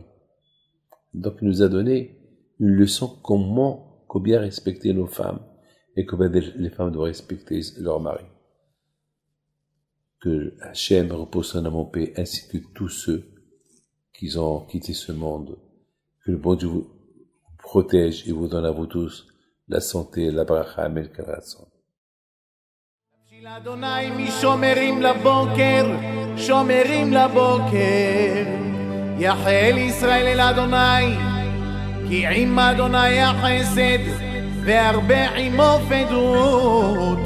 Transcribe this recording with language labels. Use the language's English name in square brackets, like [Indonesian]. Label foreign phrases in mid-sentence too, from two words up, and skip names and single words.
[French] Donc il nous a donné une leçon combien respecter nos femmes et combien les femmes doivent respecter leur mari. Que Hachem repose son âme en paix, ainsi que tous ceux qui ont quitté ce monde. Que le bon Dieu vous protège et vous donne à vous tous la santé, la bracha, [Hebrew] אמן כרצון. אדוני משומרים לבוקר, שומרים לבוקר. יחל ישראל אל אדוני, כי עם אדוני החסד, והרבה עמו פדות.